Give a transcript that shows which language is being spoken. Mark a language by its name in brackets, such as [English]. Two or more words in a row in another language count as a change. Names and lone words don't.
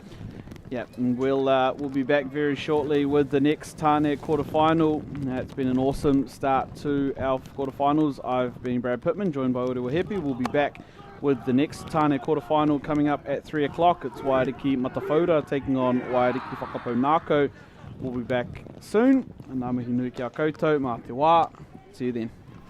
[English] Yeah, and we'll be back very shortly with the next Tāne quarterfinal. It's been an awesome start to our quarterfinals. I've been Brad Pittman, joined by Uri Wahepi. We'll be back with the next Tāne quarterfinal coming up at 3 o'clock. It's Wairiki Matawhora taking on Wairiki Whakapounako. We'll be back soon. [Māori] Ngā mihi nui ki a koutou, mā te wā. [English] See you then.